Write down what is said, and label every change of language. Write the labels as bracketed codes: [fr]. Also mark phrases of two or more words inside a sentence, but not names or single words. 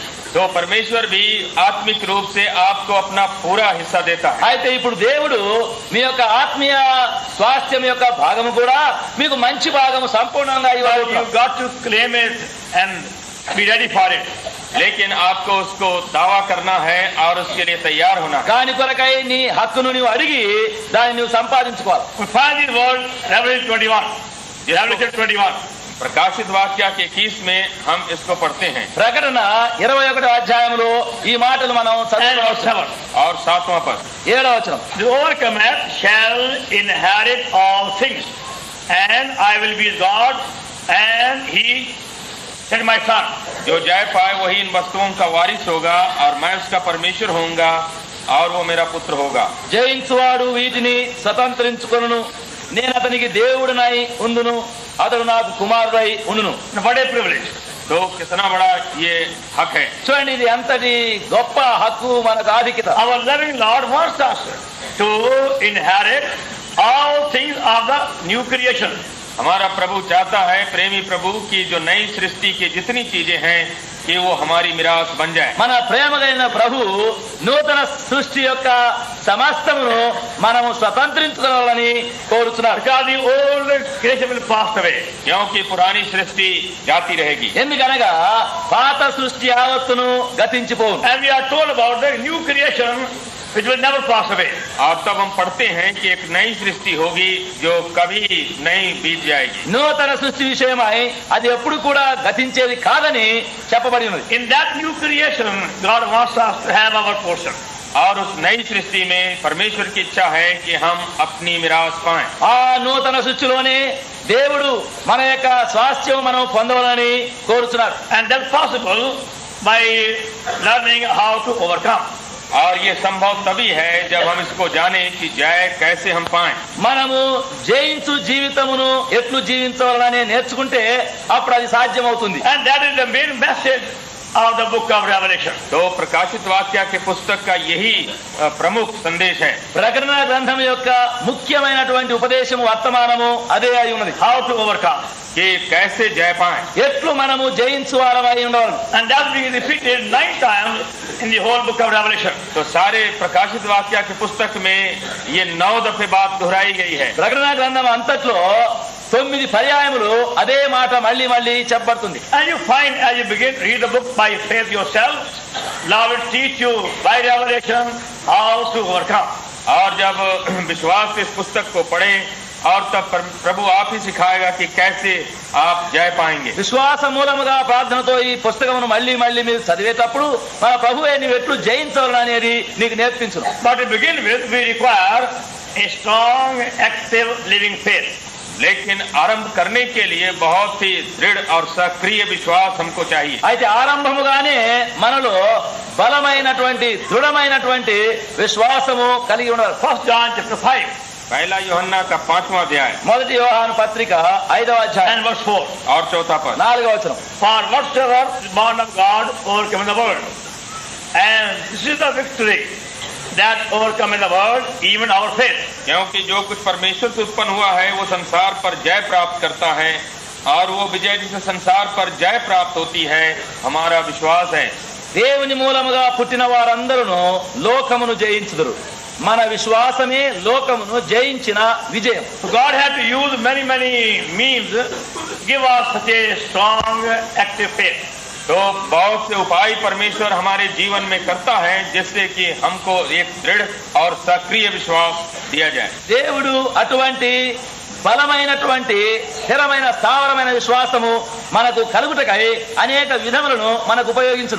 [hi] तो परमेश्वर भी आत्मिक रूप से आपको अपना पूरा हिस्सा देता है। [te] అయితే ఇప్పుడు దేవుడు మీ యొక్క ఆత్మీయ స్వాస్థ్యం యొక్క భాగము కూడా మీకు మంచి భాగము సంపూర్ణంగా [en] But [te] ఇవ్వాలి. [en] you got to claim it and be ready for it. [hi] लेकिन आपको उसको दावा करना है और उसके लिए तैयार होना है। [te] దాని కొరకై నీ హక్కును నువ్వు అడిగి దాన్ని నువ్వు సంపాదించుకోవాలి. [en] We find in word Revelation 21. Revelation 21. [hi] प्रकाशित वाक्य के 21 में हम इसको पढ़ते हैं [te] ప్రకటన 21వ అధ్యాయంలో ఈ మాటలు మనం [en] And [te] చదువుతాం. [en] verse 7. [hi] और 7वां पद। [te] 7వ వచనం. [en] The overcomer shall inherit all things, and I will be his God, and he shall be my son. [hi] जो जय पाए वही इन वस्तुओं का वारिस होगा और मैं उसका परमेश्वर होऊंगा और वो मेरा पुत्र होगा। [te] జయించువాడు వీటిని స్వతంత్రించుకొనును, నేను అతనికి దేవుడినై ఉందును, అతడు నాకు కుమారుడై ఉండును. [en] What a privilege. [hi] तो कितना बड़ा ये हक है। [te] చూడండి ఇది ఎంతటి గొప్ప హక్కు మనకు ఆధిక్యత. [en] Our loving Lord wants us to inherit all things of the new creation. [hi] हमारा प्रभु चाहता है, प्रेमी प्रभु, की जो नई सृष्टि की जितनी चीजें हैं कि वो हमारी मिरास बन जाए। [te] మన ప్రేమ కలిగిన ప్రభు నూతన సృష్టి యొక్క సమస్తమును మనము స్వతంత్రించుకోవాలని కోరుచున్నారు. [en] Because the old creation will pass away. [hi] क्योंकि पुरानी सृष्टि जाती रहेगी। [te] ఎందుకనగా పాత సృష్టి యావత్తును గతించిపోవును. [en] And we are told about the new creation which will never pass away. [hi] और तब हम पढ़ते हैं कि एक नई सृष्टि होगी जो कभी नहीं बीत जाएगी। [te] నూతన సృష్టి విషయమై అది ఎప్పుడు కూడా గతించేది కాదని చెప్పబడి ఉన్నది. [en] In that new creation, God wants us to have our portion. [hi] और उस नई सृष्टि में परमेश्वर की इच्छा है कि हम अपनी मिरास पाएं। [te] ఆ నూతన సృష్టిలోనే దేవుడు మన యొక్క స్వాస్థ్యం మనం పొందవాలని కోరుచున్నారు. [en] And that's possible by learning how to overcome. [hi] और ये संभव तभी है जब हम इसको जाने कि जय कैसे हम पाएं। [te] మనము జయించు జీవితమును ఎట్లు జీవించవాలని నేర్చుకుంటే అప్పుడు అది సాధ్యమవుతుంది. [en] And that is the main message of the book of Revelation. [hi] तो प्रकाशित वाक्य के पुस्तक का यही प्रमुख संदेश है। [te] ప్రకటన గ్రంథం యొక్క ముఖ్యమైనటువంటి ఉపదేశము వర్తమానము అదే అయి ఉన్నది. [en] How to overcome. [hi] कि कैसे जय पाएं। [te] ఎట్లు మనము జయించు వారమై ఉండవాలి. [en] And that's being repeated 9 times in the whole book of Revelation. [hi] तो सारे प्रकाशित वाक्य के पुस्तक में ये 9 दफे बात दोहराई गई है। [te] ప్రకటన గ్రంథం అంతట్లో 9 పర్యాయములు అదే మాట మళ్ళీ మళ్ళీ చెప్పబడుతుంది. [en] And you find as you begin to read the book by faith yourself, Lord will teach you by revelation how to overcome. [hi] और जब विश्वास से इस पुस्तक को पढ़ें और तब प्रभु आप ही सिखाएगा कि कैसे आप जय पाएंगे। [te] విశ్వాస మూలముగా ప్రార్థనతో ఈ పుస్తకమును మళ్ళీ మళ్ళీ మీరు చదివేటప్పుడు మన ప్రభువే నీవు ఎట్లు జయించవాలని అనేది నీకు నేర్పించును. [en] But to begin with, we require a strong, active, living faith. [hi] लेकिन आरंभ करने के लिए बहुत ही दृढ़ और सक्रिय विश्वास हमको चाहिए। [te] అయితే ఆరంభముగానే మనలో బలమైనటువంటి దృఢమైనటువంటి విశ్వాసము కలిగి ఉండాలి. [en] 1 John chapter 5 [hi] पहला यूहन्ना का 5वां अध्याय [te] మొదటి యోహాను పత్రిక 5వ అధ్యాయం [en] and verse 4. [hi] और 4 पद। [te] 4వ వచనం. [en] For whatsoever is born of God overcome the world. And this is the victory that overcome the world, even our faith. [hi] क्योंकि जो कुछ परमेश्वर से उत्पन्न हुआ है वो संसार पर जय प्राप्त करता है, और वो विजय जिसे संसार पर जय प्राप्त होती है हमारा विश्वास है। [te] దేవుని మూలముగా పుట్టిన వారందరూ లోకమును జయించుదురు. మన విశ్వాసమే లోకమును జయించిన విజయం. [en] So God had to use many means to give us such a strong, active faith. [hi] तो बहुत से उपाय परमेश्वर हमारे जीवन में करता है जिससे कि हमको एक दृढ़ और सक्रिय विश्वास दिया जाए। [te] దేవుడు అటువంటి బలమైనటువంటి స్థిరమైన స్థావరమైన విశ్వాసము మనకు కలుగుటకై అనేక విధములను మనకు ఉపయోగించును.